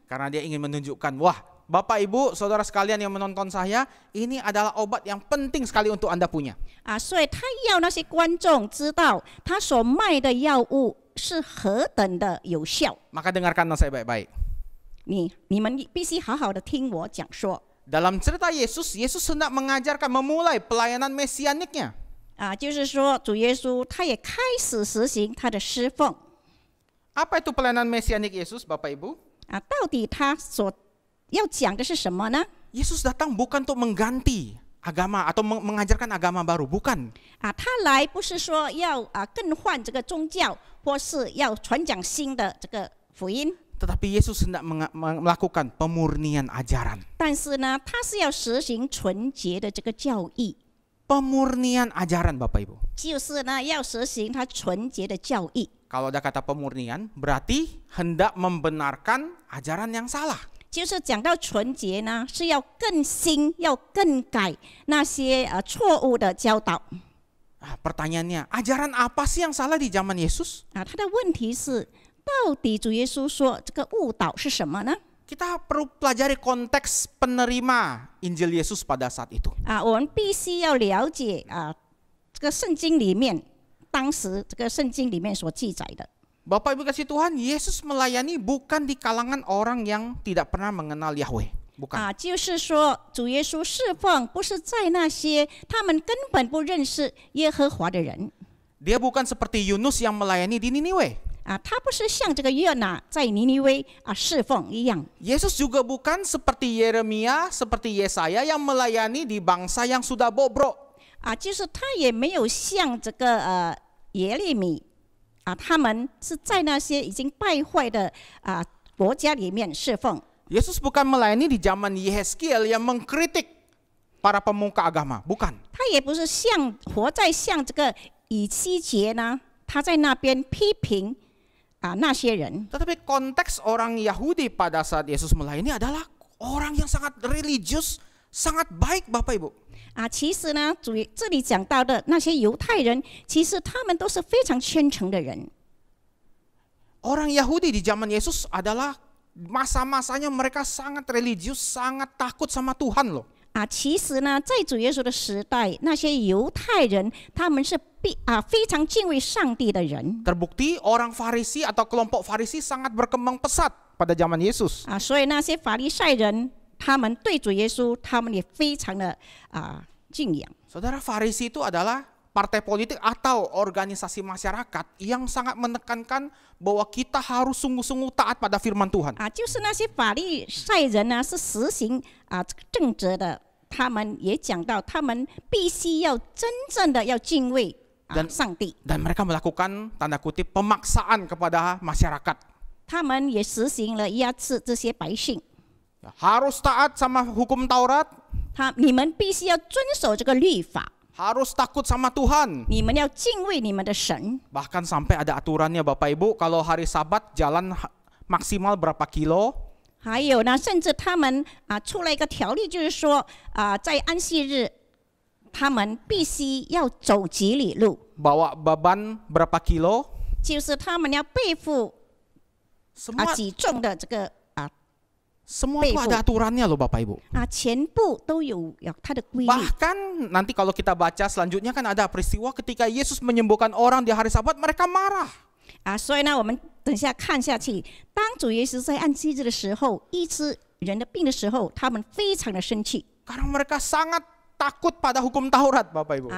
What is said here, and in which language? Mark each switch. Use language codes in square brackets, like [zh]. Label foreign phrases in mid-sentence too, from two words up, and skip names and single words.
[id] Karena dia ingin menunjukkan, wah Bapak Ibu Saudara sekalian yang menonton saya, ini adalah obat yang penting sekali untuk Anda punya. [zh] 所以他要那些观众知道他所卖的药物是何等的有效。 [id] Maka dengarkanlah saya baik-baik. [zh] 你们必须好好的听我讲说。 [id] Dalam cerita Yesus, Yesus hendak mengajarkan, memulai pelayanan mesianiknya. [zh] 就是说主耶稣他也开始实行他的侍奉。 [id] Apa itu pelayanan mesianik Yesus, Bapak Ibu? [zh] 到底他所要讲的是什么呢？ [id] Yesus datang bukan untuk mengganti agama atau mengajarkan agama baru, bukan. [zh] 他来不是说要更换这个宗教，或是要传讲新的这个福音。 [id] Tetapi Yesus hendak melakukan pemurnian ajaran. [zh] 但是呢，他是要实行纯洁的这个教义。 [id] Pemurnian ajaran, Bapak Ibu. [zh] 就是呢，要实行他纯洁的教义。 [id] Kalau ada kata pemurnian, berarti hendak membenarkan ajaran yang salah. [zh] 就是讲到纯洁呢，是要更新，要更改那些错误的教导。 [id] Pertanyaannya, ajaran apa sih yang salah di zaman Yesus? [zh] 他的问题是，到底主耶稣说这个误导是什么呢？ [id] Kita perlu pelajari konteks penerima Injil Yesus pada saat itu. [zh] 我们必须要了解这个圣经里面，当时这个圣经里面所记载的。 [id] Bapak Ibu kasih Tuhan, Yesus melayani bukan di kalangan orang yang tidak pernah mengenal Yahweh. Bukan. [zh] 就是说主耶稣侍奉不是在那些他们根本不认识耶和华的人。 [id] Dia bukan seperti Yunus yang melayani di Niniwe. [zh] 他不是像这个约拿在尼尼微侍奉一样。 [id] Yesus juga bukan seperti Yeremia, seperti Yesaya yang melayani di bangsa yang sudah bobrok. [zh] 就是他也没有像这个耶利米他们是在那些已经败坏的国家里面侍奉。 [id] Yesus bukan melayani di zaman Yehezkiel yang mengkritik para pemuka agama, bukan. [zh] 他也不是活在像这个以西结呢，他在那边批评那些人。 [id] Tetapi konteks orang Yahudi pada saat Yesus melayani adalah orang yang sangat religius, sangat baik Bapak Ibu. [zh] 其实呢，这里讲到的那些犹太人，其实他们都是非常虔诚的人。 [id] Orang Yahudi di zaman Yesus adalah masa-masanya mereka sangat religius, sangat takut sama Tuhan loh. [zh] 其实呢，在主耶稣的时代，那些犹太人他们是非常敬畏上帝的人。 [id] Terbukti orang Farisi atau kelompok Farisi sangat berkembang pesat pada zaman Yesus. [zh] 所以那些法利赛人，他们对主耶稣，他们也非常的敬仰。 [id] Saudara, Farisi itu adalah partai politik atau organisasi masyarakat yang sangat menekankan bahwa kita harus sungguh-sungguh taat pada firman Tuhan. [zh] 就是那些法利赛人呢，是实行正直的，他们也讲到，他们必须要真正的要敬畏上帝。 [id] Dan mereka melakukan tanda kutip pemaksaan kepada masyarakat. [zh] 他们也实行了压制这些百姓。 [id] Harus taat sama hukum Taurat. [zh] 你们必须要遵守这个律法。 [id] Harus takut sama Tuhan. [zh] 你们要敬畏你们的神。 [id] Bahkan sampai ada aturannya Bapak Ibu, kalau hari Sabat jalan maksimal berapa kilo. [zh] 还有呢，甚至他们出了一个条例，就是说在安息日，他们必须要走几里路。 [id] Bawa beban berapa kilo. [zh] 就是他们要背负几重的这个 [id] Semua itu ada aturannya loh Bapak Ibu. [zh] 全部都有它的规律。 [id] Bahkan nanti kalau kita baca selanjutnya kan ada peristiwa ketika Yesus menyembuhkan orang di hari Sabat, mereka marah. [zh] 所以呢，我们等下看下去，当主耶稣在安息日的时候医治人的病的时候，他们非常的生气。 [id] Karena mereka sangat takut pada hukum Taurat Bapak Ibu.